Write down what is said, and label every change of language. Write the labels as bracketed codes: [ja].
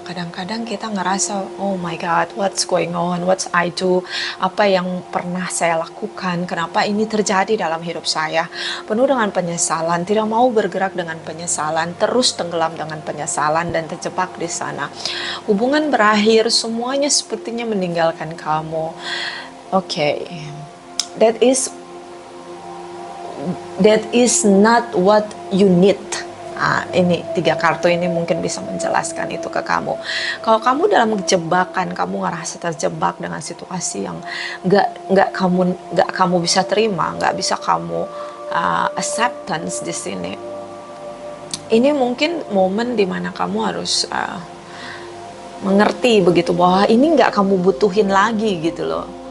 [id] Kadang-kadang kita ngerasa, [en] oh my God, what's going on, what's I do, [id] apa yang pernah saya lakukan, kenapa ini terjadi dalam hidup saya. Penuh dengan penyesalan, tidak mau bergerak dengan penyesalan, terus tenggelam dengan penyesalan dan terjebak di sana. Hubungan berakhir, semuanya sepertinya meninggalkan kamu. [en] Oke, that is not what you need. [id] Ini 3 kartu ini mungkin bisa menjelaskan itu ke kamu. Kalau kamu dalam jebakan, kamu ngerasa terjebak dengan situasi yang nggak kamu bisa terima, nggak bisa kamu acceptance di sini. Ini mungkin momen dimana kamu harus mengerti begitu bahwa ini nggak kamu butuhin lagi gitu loh.